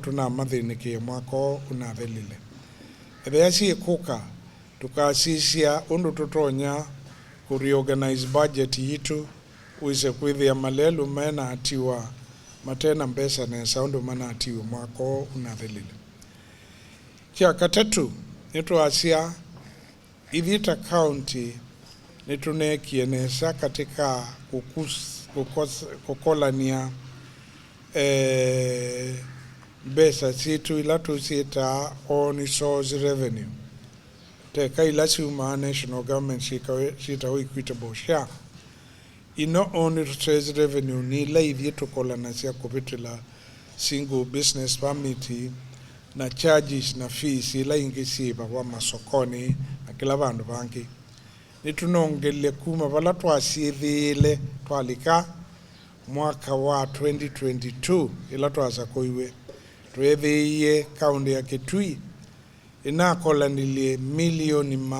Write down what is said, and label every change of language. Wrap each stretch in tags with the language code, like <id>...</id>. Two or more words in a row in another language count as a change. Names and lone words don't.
<kam>tuna mathinikia mwako unathelile ethia si kuka tukasisia undu tutonya kureorganize budget yitu uise kwithia malelu mena atiwa matena mbesa na saundu mana atiwa mwako unathelile kia katatu nitwasia ithita county nitunekienesa katika kukolania mbesa situ ila tusita</kam> <en>on source revenue</en> <kam>teka ila siuma</kam> <en>national government</en> <kam>sita</kam> <en>equitable share</en> <kam>ino</kam> <en>on source revenue</en> <kam>ni ila ithie tukolana cia kupitila</kam> <en>single business permit</en> <kam>na charges na fees ila ingi siva wa masokoni na kila vandu vangi nitunongele kuma vala twasiithile twalika mwaka wa 2022 ila twasa kuiwe twethiie kaunti ya Kitui inakolanilie milioni</kam>